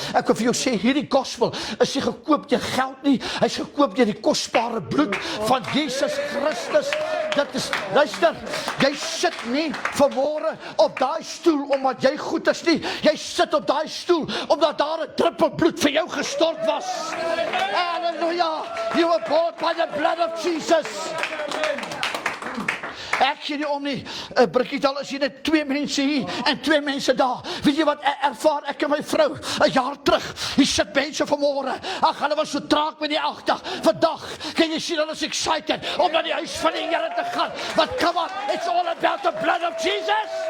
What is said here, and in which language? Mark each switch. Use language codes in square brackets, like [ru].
[af] Ek wil vir jou sê, hierdie gospel is nie gekoop deur geld nie, hy is gekoop deur die kosbare bloed van Jesus Christus. Dit is, luister, jy sit nie vanmôre op daai stoel omdat jy goed is nie, jy sit op daai stoel omdat daar 'n druppel bloed vir jou gestort was. [en] Halleluja, you were bought by the blood of Jesus. [af] Ek gee nie om nie, Brigitte, al is jy net 2 mense hier en 2 mense daar. Weet jy wat ervaar ek en my vrou 'n jaar terug? Hier sit mense vanmôre, ag hulle was so traag met die agdag. Vandag kan jy sien hulle is excited om na die huis van die Here te gaan. [en] But come on, it's all about the blood of Jesus.